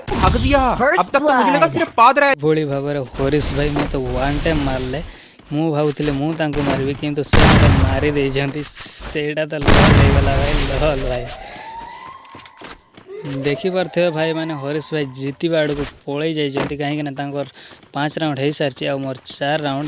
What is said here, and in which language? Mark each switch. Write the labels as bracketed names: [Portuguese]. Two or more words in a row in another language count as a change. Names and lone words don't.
[Hindi] हक दिया। अब तक तो मुझे लगा सिर्फ पाद रहा है। [Odia] भोली भाବରେ ହରିଶ ଭାଇ ମୋତେ [English] one time [Odia] ମାରିଲେ। ମୁଁ ଭାବୁଥିଲି ମୁଁ ତାଙ୍କୁ ମାରିବି କିନ୍ତୁ ସେ ମୋତେ ମାରି ଦେଇଛନ୍ତି। ସେଇଟା ତ ଲଲ୍ ହେଇଗଲା ଭାଇ, ଲଲ୍ ଭାଇ। ଦେଖିପାରୁଥିବେ ଭାଇ ମାନେ ହରିଶ ଭାଇ ଜିତିବା ଆଡ଼କୁ ପଳେଇ ଯାଇଛନ୍ତି, କାହିଁକିନା ତାଙ୍କର 5 ରାଉଣ୍ଡ ହେଇସାରିଛି ଆଉ ମୋର 4 ରାଉଣ୍ଡ।